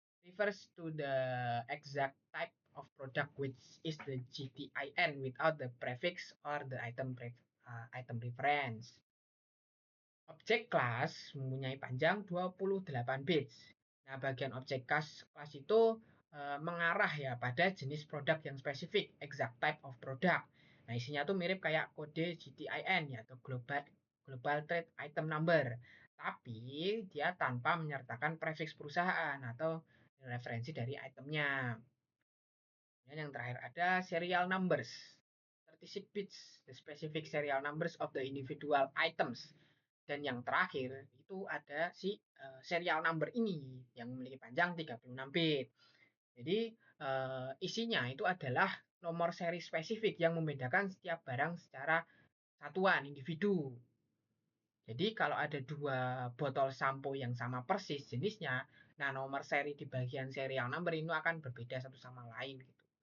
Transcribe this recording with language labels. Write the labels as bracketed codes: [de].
[en] refers to the exact type of product which is the GTIN without the prefix or the item reference. [id] Objek kelas mempunyai panjang 28 bits. Nah, bagian objek kelas itu mengarah ya pada jenis produk yang spesifik, [en] exact type of product. [id] Nah, isinya tuh mirip kayak kode GTIN ya atau Global Trade Item Number. Tapi dia tanpa menyertakan prefix perusahaan atau referensi dari itemnya. Dan yang terakhir ada serial numbers. [en] 36 bits, the specific serial numbers of the individual items. [id] Dan yang terakhir itu ada si serial number ini yang memiliki panjang 36 bit. Jadi isinya itu adalah nomor seri spesifik yang membedakan setiap barang secara satuan individu. Jadi kalau ada dua botol sampo yang sama persis jenisnya, nah nomor seri di bagian serial number ini akan berbeda satu sama lain gitu.